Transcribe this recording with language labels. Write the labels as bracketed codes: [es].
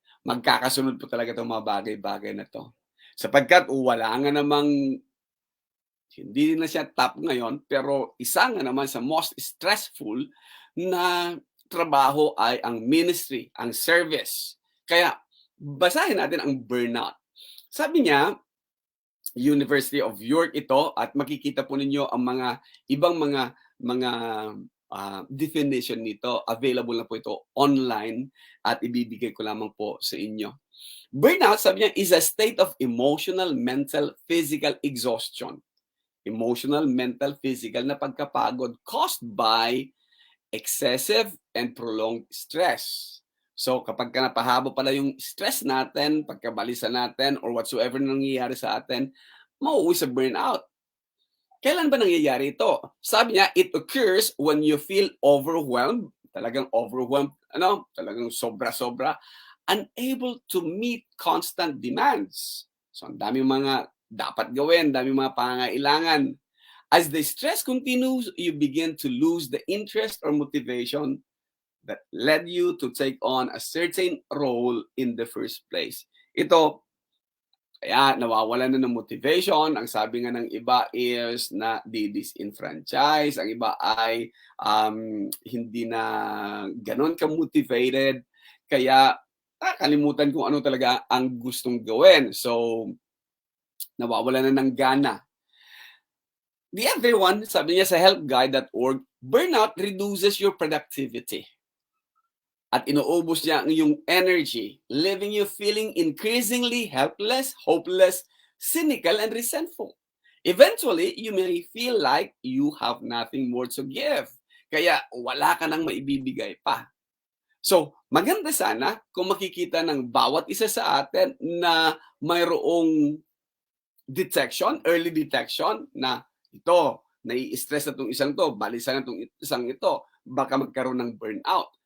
[tl] Magkakasunod po talaga itong mga bagay-bagay na to. Sapagkat wala nga namang, hindi na siya top ngayon, pero isa nga naman sa [en] most stressful [tl] na trabaho ay ang ministry, ang service. Kaya basahin natin ang burnout. Sabi niya, University of York ito, at makikita po ninyo ang mga ibang mga definition nito. Available na po ito online at ibibigay ko lamang po sa inyo. [en] Burnout, [tl] sabi niya, [en] is a state of emotional, mental, physical exhaustion. Emotional, mental, physical [tl] na pagkapagod [en] caused by excessive and prolonged stress. [tl] So kapag napahaba pala yung stress natin, pagkabalisa natin, or whatsoever nangyayari sa atin, mauuwi sa burnout. Kailan ba nangyayari ito? Sabi niya, [en] it occurs when you feel overwhelmed, [tl] talagang overwhelmed, talagang sobra-sobra, [en] unable to meet constant demands. [tl] So ang dami mga dapat gawin, dami mga pangangailangan. [en] As the stress continues, you begin to lose the interest or motivation that led you to take on a certain role in the first place. [tl] Ito, kaya nawawalan na ng motivation. Ang sabi nga ng iba is na di-disenfranchise. Ang iba ay hindi na ganun ka-motivated. Kaya nakalimutan kung ano talaga ang gustong gawin. [en] So, [tl] nawawalan na ng gana. [en] The other one, [tl] sabi niya sa [en] helpguide.org, burnout reduces your productivity. [tl] At inuubos niya ang iyong [en] energy, leaving you feeling increasingly helpless, hopeless, cynical, and resentful. Eventually, you may feel like you have nothing more to give. [tl] Kaya wala ka nang maibibigay pa. So, maganda sana kung makikita ng bawat isa sa atin na mayroong detection, early detection, na ito, nai-stress na itong isang to, balisa na itong isang ito, baka magkaroon ng burnout.